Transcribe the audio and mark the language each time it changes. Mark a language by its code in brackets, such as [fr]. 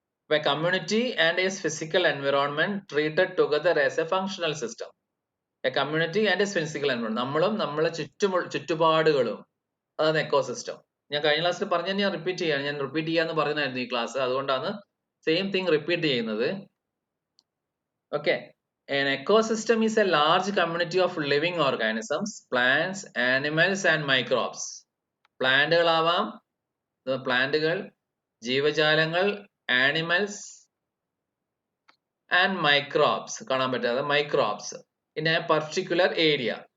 [en] Community and is physical environment treated together as a functional system. A community and is physical environment, [ml] നമ്മളും നമ്മളെ ചുറ്റുപാടുകളും, അതാണ് ecosystem. ഞാൻ കഴിഞ്ഞ ക്ലാസ്സിൽ പറഞ്ഞ ഞാൻ റിപ്പീറ്റ് ചെയ്യാന്ന് പറഞ്ഞായിരുന്നു ഈ ക്ലാസ്, അതുകൊണ്ടാണ് സെയിം തിങ് റിപ്പീറ്റ് ചെയ്യുന്നത്. [en] Okay, an ecosystem is a large community of living organisms, plants, animals and microbes. [ml] പ്ലാന്റുകളാവാം, പ്ലാന്റുകൾ, ജീവജാലങ്ങൾ, [en] animals and microbes, [ml] കാണാൻ പറ്റാതെ microbes [en] In a particular area.